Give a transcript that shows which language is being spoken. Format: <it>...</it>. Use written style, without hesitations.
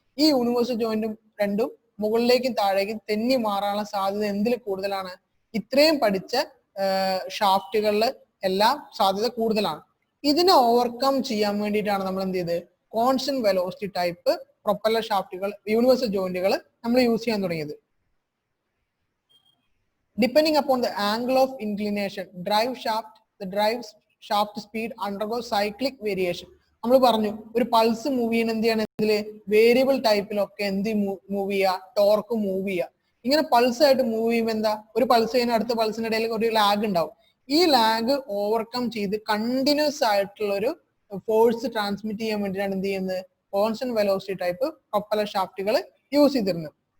<ml>ഈ യൂണിവേഴ്സൽ ജോയിന്റും രണ്ടും മുകളിലേക്കും താഴേക്കും തെന്നി മാറാനുള്ള സാധ്യത എന്തിൽ കൂടുതലാണ്, ഇത്രയും പഠിച്ച ഷാഫ്റ്റുകളിൽ എല്ലാം സാധ്യത കൂടുതലാണ്. ഇതിനെ ഓവർകം ചെയ്യാൻ വേണ്ടിയിട്ടാണ് നമ്മൾ എന്ത് ചെയ്തത്, constant velocity type propeller ഷാഫ്റ്റുകൾ, universal ജോയിന്റുകൾ നമ്മൾ യൂസ് ചെയ്യാൻ തുടങ്ങിയത്.</ml> <en>Depending upon the angle of inclination, the drive shaft speed undergoes cyclic variation.</en> <ml>നമ്മൾ പറഞ്ഞു ഒരു പൾസ് മൂവ് ചെയ്യണം, എന്ത് ചെയ്യണം, ഇതില് വേരിയബിൾ ടൈപ്പിലൊക്കെ എന്ത് മൂവ് ചെയ്യുക, ടോർക്ക് മൂവ് ചെയ്യുക. ഇങ്ങനെ പൾസ് ആയിട്ട് മൂവ് ചെയ്യുമ്പോൾ എന്താ, ഒരു പൾസ് ചെയ്യുന്ന അടുത്ത പൾസിന്റെ ഇടയിൽ ഒരു ലാഗ് ഉണ്ടാവും. ഈ ലാഗ് ഓവർകം ചെയ്ത് കണ്ടിന്യൂസ് ആയിട്ടുള്ള ഒരു ഫോഴ്സ് ട്രാൻസ്മിറ്റ് ചെയ്യാൻ വേണ്ടിയിട്ടാണ് എന്ത് ചെയ്യുന്നത്, constant velocity type propeller ഷാഫ്റ്റുകൾ use ചെയ്തിരുന്നത്.</ml>